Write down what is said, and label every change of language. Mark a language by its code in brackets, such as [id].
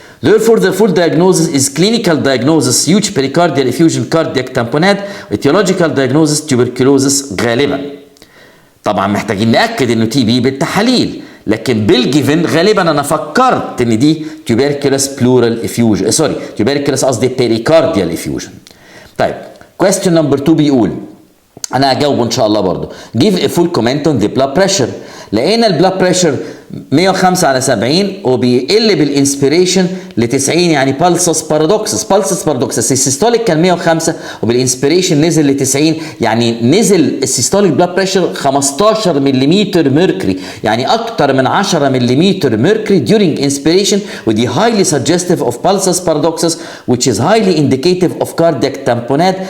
[en] Therefore, the full diagnosis is clinical diagnosis huge pericardial effusion cardiac tamponade, etiological diagnosis tuberculosis غالبا. [ar] طبعا محتاجين ناكد انه تي بي بالتحاليل، لكن بالجيفن غالبا انا فكرت ان دي [en] tuberculous pleural effusion، [ar] سوري [en] tuberculous [ar] قصدي [en] pericardial effusion. [ar] طيب [en] question number 2 [ar] بيقول، انا هجاوبه ان شاء الله برضو. [en] give a full comment on the blood pressure. [ar] لقينا البلاد بريشر 105 على 70 وبيقل بالانسبيريشن ل 90، يعني بالسس بارادوكسس. السيستوليك كان 105 وبالانسبيريشن نزل ل 90، يعني نزل السيستوليك بلاد بريشر 15 ملم ميركوري، يعني اكتر من 10 ملم ميركوري [en] during inspiration، [ar] ودي [en] highly suggestive of pulsus paradoxus which is highly indicative of cardiac tamponade.